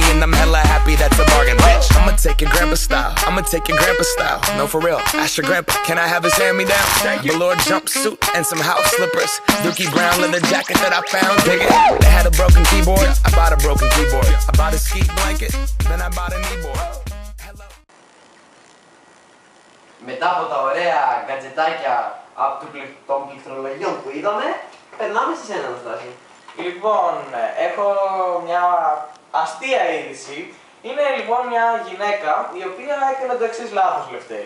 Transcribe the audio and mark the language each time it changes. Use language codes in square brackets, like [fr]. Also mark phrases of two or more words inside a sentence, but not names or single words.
[en] And I'm hella happy that's a bargain, bitch. I'ma take your grandpa style. I'ma take your grandpa style. No, for real. Ask your grandpa, can I have his hand-me-down? Velour jumpsuit and some house slippers. Dookie brown leather jacket that I found. Dig it. They had a broken keyboard. I bought a broken keyboard. I bought a ski blanket. Then I bought a kneeboard. [el] Μετά από τα ωραία γκατζετάκια των πληκτρολογιών που είδαμε, περνάμε σε σένα, Αναστάση. Λοιπόν, έχω μια αστεία είδηση. Είναι λοιπόν μια γυναίκα η οποία έκανε το εξής λάθος, Λευτέρη.